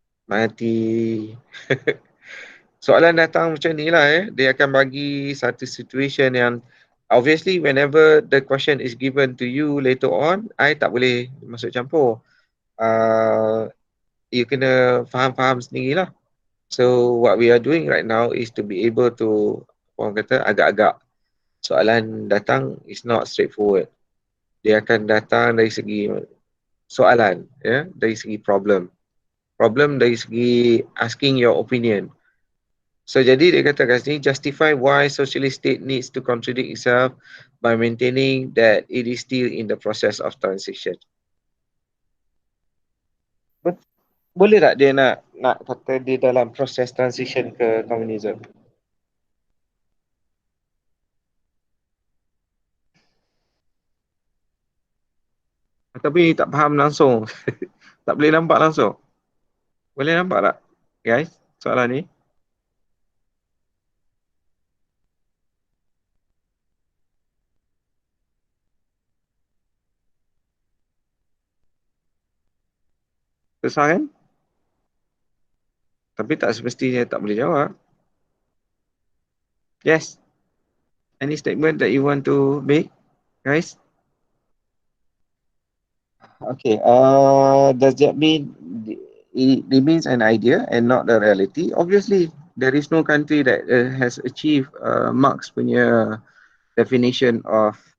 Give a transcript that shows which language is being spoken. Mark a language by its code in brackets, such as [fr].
[ms] Mati. Soalan datang macam ni lah dia akan bagi satu situation yang [en] obviously whenever the question is given to you later on, [ms] I tak boleh masuk campur. You kena faham-faham sendirilah. [en] So what we are doing right now is to be able to, [ms] orang kata agak-agak soalan datang [en] is not straightforward. [ms] Dia akan datang dari segi soalan, dari segi problem dari segi asking your opinion. [en] So [ms] jadi dia kata kat sini, [en] justify why socialist state needs to contradict itself by maintaining that it is still in the process of transition. [ms] Boleh tak dia nak kata dia dalam proses transition ke komunisme? Tapi tak faham langsung. Tak boleh nampak langsung. Boleh nampak tak guys soalan ni? Susah kan? Tapi tak semestinya tak boleh jawab. [en] Yes. Any statement that you want to make, guys? Okay. Does that mean it remains an idea and not the reality? Obviously, there is no country that has achieved Marx punya definition of